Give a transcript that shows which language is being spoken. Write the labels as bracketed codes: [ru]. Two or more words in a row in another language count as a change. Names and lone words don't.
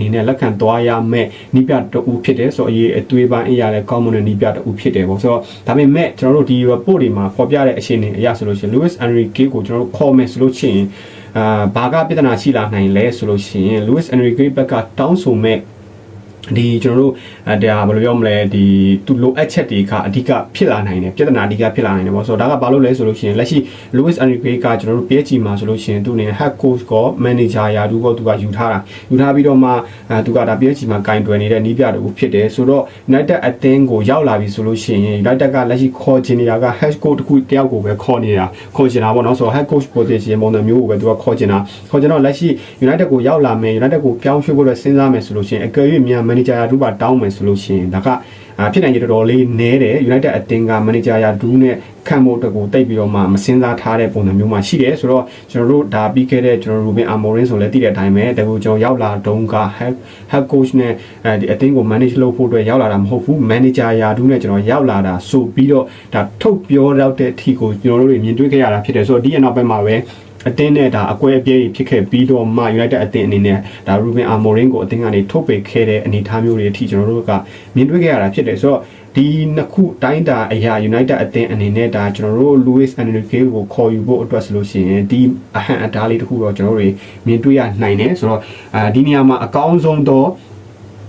[my] နဲ့လက်ခံသွားရမယ်နီးပြတူဖြစ်တယ်ဆိုတော့အသွေးပိုင်းအရာလည်းကောင်းမွန်တဲ့နီးပြတူဖြစ်တယ်ပေါ့ဆိုတော့ဒါပေမဲ့ကျွန်တော်တို့ဒီ report တွေမှာဖော်ပြတဲ့အခြေအနေအရာဆိုလို့ရှိရင် Luis Enrique ကိုကျွန်တော်တို့ခေါ်မယ်ဆိုလို့ရှိရင်ဘာကပြဿနာရှိလာနိုင်လဲဆိုလို့ရှိရင် Luis Enrique ဘက်ကတောင်းဆိုမဲ့ဒီကျွန်တော်တို့ဒါဘယ်လိုပြောမလဲဒီသူလိုအပ်ချက်တွေကအဓိကဖြစ်လာနိုင်တယ်ပြဿနာအဓိကဖြစ်လာနိုင်တယ်ပေါ့ဆိုတော့ဒါ ကဘာလို့လဲဆိုလို့ရှိရင်လက်ရှိ Luis Enrique ကကျွန်တော်တို့ PSG မှာဆိုလို့ရှိရင်သူအနေနဲ့ [en] head coach [my] ကော manager ရာထူးကောသူကယူထားပြီးတော့မှသူကဒါ PSG မှာကင်တွယ်နေတဲ့နီးပြတူဖြစ်တယ်ဆိုတော့ United အသင်းကိုရောက်လာပြီဆိုလို့ရှိရင် United ကလက်ရှိခေါ်ချင်နေတာက head coach တခုတယောက်ကိုပဲခေါ်ချင် တာပေါ့နော်ဆိုတော့ [en] head coach position [my] ပုံစံမျိုးကိုပဲသူကခေါ်ချင်တော့လက်ရှိ United ကိုရောက်လာမယ် United ကိုပြောင်းရွှေ့ဖို့အတွက်စဉ်းစားမယ်ဆိုလို့ရှိရင်အကယ်၍မြန်မန်နေဂျာရာထူးပါတောင်းမယ်ဆိုလို့ရှိရင်ဒါကဖြစ်နိုင်ကြတော်တော်လေးနည်းတယ် United အသင်းကမန်နေဂျာရာထူးနဲ့ခံဖို့အတွက်ကိုတိတ်ပြီးတော့မှမစင်စားထားတဲ့ပုံစံမျိုးမှာရှိတယ်ဆိုတော့ကျွန်တော်တို့ဒါပြီးခဲ့တဲ့ကျွန်တော် Ruben Amorim ဆိုလည်းသိတဲ့အတိုင်းပဲတ ကူကျွန်တော်ရောက်လာတုန်းက [en] head coach [my] နဲ့ဒီအသင်းကို manage လုပ်ဖို့အတွက်ရောက်လာတာမဟုတ်ဘူး manager ရာထူးနဲ့ကျွန်တော်ရောက်လာတာဆိုပြီး တော့ဒါထုတ်ပြောတော့တဲ့အထီကိုကျွန်တော်တို့မြင်တွေ့ခဲ့ရတာဖြစ်တယ်ဆိုတော့ဒီအနောက်ပိုင်းမှာပဲအသင်းနဲ့ဒါအကွဲအပြဲဖြစ်ခဲ့ပြီးတော့မှ United အသင်းအနေနဲ့ဒါ Ruben Amorim ကိုအသင်းကနေထုတ်ပယ်ခဲ့တဲ့အနေအထားမျိုးတွေအထိကျွန်တော်တို့ကမြင်တွေ့ခဲ့ရတာဖြစ်တယ်ဆိုတော့ဒီနှစ်ခုတိုင်းတာအရာ United အသင်းအနေနဲ့ဒါကျွန်တော်တို့ Luis Enrique ကိုခေါ်ယူဖို့အတွက်ဆိုလို့ရှိရင်ဒီအဟန့်အတားလေးတစ်ခုတော့ကျွန်တော်တို့မြင်တွေ့ရနိုင်တယ်ဆိုတော့ဒီနေရာမှာအကောင်းဆုံးတော့